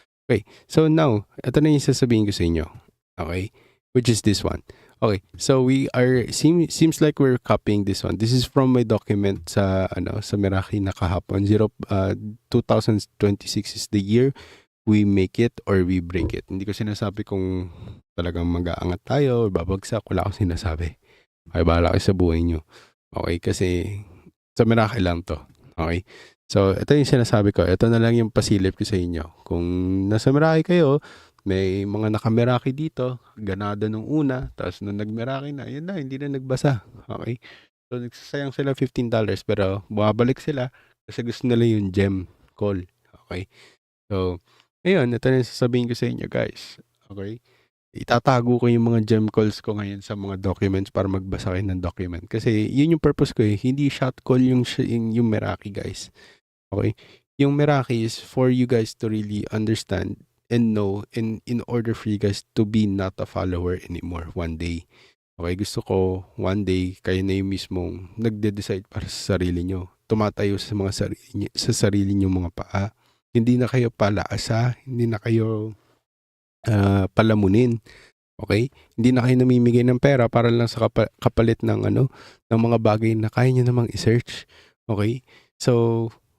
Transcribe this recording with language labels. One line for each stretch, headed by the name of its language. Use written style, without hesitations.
Filipino: Okay,
English: so now,
Filipino: ito na yung sasabihin ko sa inyo.
English: Okay, which is this one. Okay, so seems like we're copying this one. This is from my document
Filipino: sa Meraki na kahapon.
English: 2026 is the year we make it or we break it.
Filipino: Hindi ko sinasabi kung talagang mag-aangat tayo or babagsak. Wala akong sinasabi. Okay, bahala kayo sa buhay nyo. Okay, kasi sa Meraki lang to. Okay, so ito yung sinasabi ko. Ito na lang yung pasilip ko sa inyo. Kung nasa Meraki kayo, may mga nakameraki dito, ganado nung una, tapos nung nagmeraki na, yun na, hindi na nagbasa. Okay? So, nagsasayang sila $15, pero bumabalik sila kasi gusto nila yung gem call. Okay? So, ayun, ito na yung sasabihin ko sa inyo, guys. Okay? Itatago ko yung mga gem calls ko ngayon sa mga documents para magbasa kayo ng document. Kasi yun yung purpose ko eh. Hindi shot call yung Meraki, guys. Okay? Yung
English: Meraki is for you guys to really understand and know in order for you guys to be not a follower anymore one day.
Filipino: Okay, gusto ko
English: one day
Filipino: kayo na yung mismong nagde-decide para sa sarili nyo. Tumatayo sa mga sarili nyo mga paa. Hindi na kayo palaasa, hindi na kayo palamunin. Okay? Hindi na kayo namimigay ng pera para lang sa kapalit ng ng mga bagay na kaya nyo namang i-search. Okay? So,